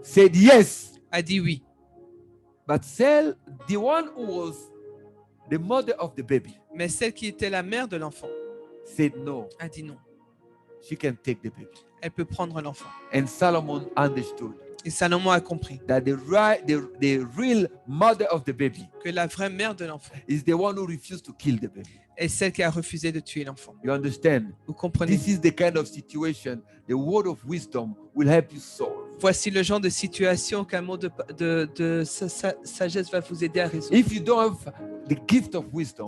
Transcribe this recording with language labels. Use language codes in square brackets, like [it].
[en] said yes. [fr] a dit oui. [en] But the one who was the mother of the baby [fr] Mais celle qui était la mère de l'enfant [en] said no. [fr] a dit non. [en] She can take the baby. [fr] Elle peut prendre l'enfant. [en] And Solomon understood [fr] Et Salomon a compris [en] that the real mother of the baby [fr] que la vraie mère de l'enfant [en] is the one who refused to kill the baby. [fr] est celle qui a refusé de tuer l'enfant. [en] You understand? [fr] Vous comprenez? [en] This is the kind of situation the word of wisdom will help you solve. [fr] Voici le genre de situation qu'un mot de sagesse va vous aider à résoudre. [en] If you don't have the gift of wisdom,